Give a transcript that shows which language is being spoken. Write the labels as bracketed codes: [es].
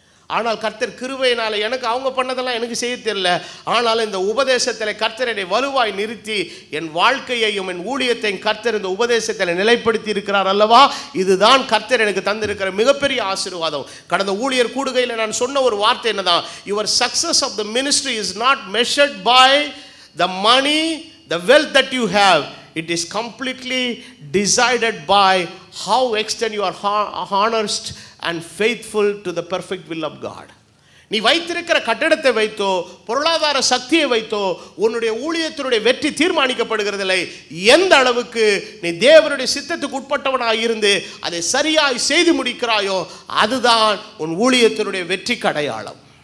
[ta] ஆனால் கர்த்தர் கிருபையினால் எனக்கு அவங்க பண்ணதெல்லாம் எனக்கு செய்ய தெரியல, ஆனாலும் இந்த உபதேசத்தில் கர்த்தர் என்னை வலுவாய் நிறுத்தி என் வாழ்க்கையையும் என் ஊழியத்தையும் கர்த்தர் இந்த உபதேசத்தில் நிலைப்படுத்தி இருக்கிறார் அல்லவா. இதுதான் கர்த்தர் எனக்கு தந்திருக்கிற மிகப்பெரிய ஆசீர்வாதம். கடந்த ஊழியர் கூடுகையில் நான் சொன்ன ஒரு வார்த்தை என்னதான், your success of the ministry is not measured by the money, [en] the wealth that you have. It is completely decided by how extent you are honest and faithful to the perfect will of God. [ta] நீ வைத்திருக்கிற கட்டடத்தை வைத்தோ பொருளாதார சக்தியை வைத்தோ உன்னுடைய ஊழியத்தினுடைய வெற்றி தீர்மானிக்கப்படுகிறதில்லை. எந்த அளவுக்கு நீ தேவனுடைய சித்தத்துக்கு உட்பட்டவனாக இருந்து அதை சரியாய் செய்து முடிக்கிறாயோ அதுதான் உன் ஊழியத்தினுடைய வெற்றிக்கு அடையாளம்.